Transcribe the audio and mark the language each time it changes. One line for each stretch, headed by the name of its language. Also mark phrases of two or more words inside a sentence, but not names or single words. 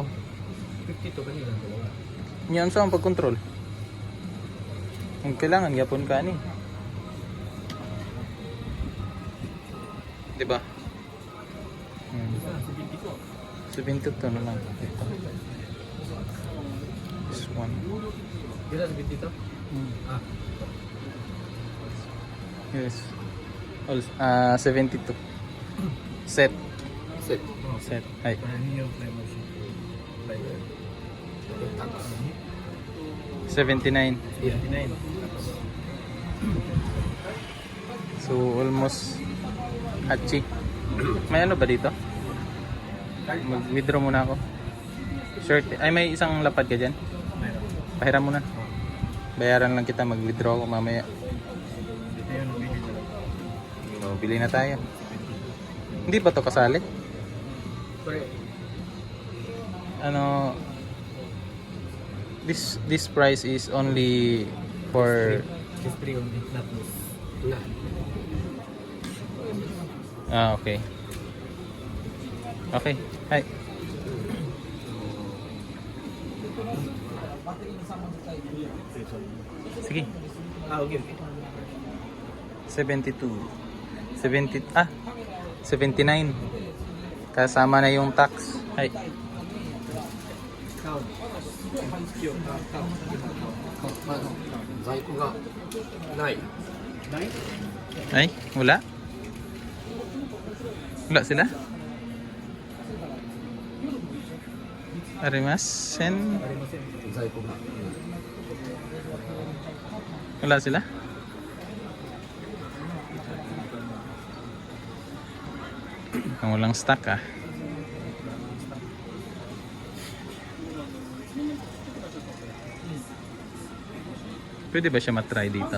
Filipino: 52 kanina. Yan sa ang pag-control. Ang kailangan yapon ka ni. Di ba? 72 na lang. Ito.
English: This one.
Filipino: Dito sa dito? Ah.
English: Yes. All, 72. Set. Set. Set. Ay.
Filipino: Ano yung promotion? 79. 79.
English: So almost hachi.
Filipino: May ano ba dito? Mag-withdraw muna ako.
English: Shirt.
Filipino: Ay may isang lapad ka dyan. Pahiram mo na. Bayaran lang kita, mag-withdraw ako mamaya. Dito yung bili na. So, bili na tayo. Hindi pa to kasali?
English: Sorry.
Filipino: Ano,
English: this price is only for Just free only, not this.
Filipino: Wala.
English: okay. Okay. Hi.
Filipino: Sige.
English: Ah, okay, okay. 72. 79.
Filipino: Kasama na yung tax. Hi.
English: Count. Count.
Japanese: 在庫がない。
English: Nine?
Filipino: Ay, wala? Wala sila?
Japanese: Arimasen? 在庫が。
Filipino: Wala sila? Ang walang stock ah. Pwede ba siya matry dito?